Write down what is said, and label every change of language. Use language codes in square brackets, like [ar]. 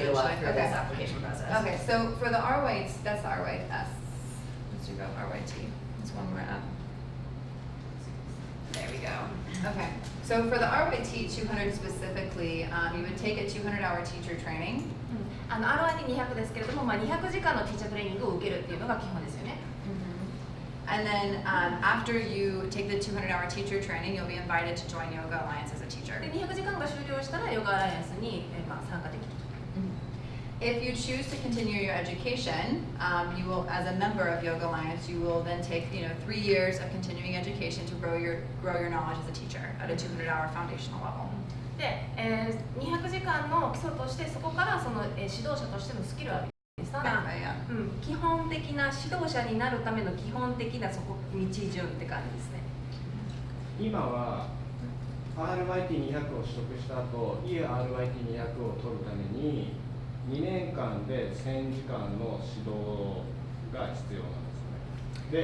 [en] you to walk eventually, through this okay. application process. Okay, so for the RYT, that's the RYT. Let's do go RYT. This one we're at. There we go. Okay, so for the RYT 200 specifically, you would take a 200-hour teacher training. [ja] RYT200 ですけれども、200時間のティーチャートレーニングを受けるっていうのが基本ですよね。 [en] And then after you take the 200-hour teacher training, you'll be invited to join Yoga Alliance as a teacher. [ja] で、200時間が終了したらヨガアライアンスに、参加できると。 [en] If you choose to continue your education, you will, as a member of Yoga Alliance, you will then take 3 years of continuing education to grow your knowledge as a teacher at a 200-hour foundational level. [ja] で、200時間の基礎としてそこからその、指導者としてのスキルを上げる。基本的な指導者になるための基本的な道順って感じですね。今は RYT200 を取得した後、ERYT200 を取るために2年間で1000時間の指導が必要なんですね。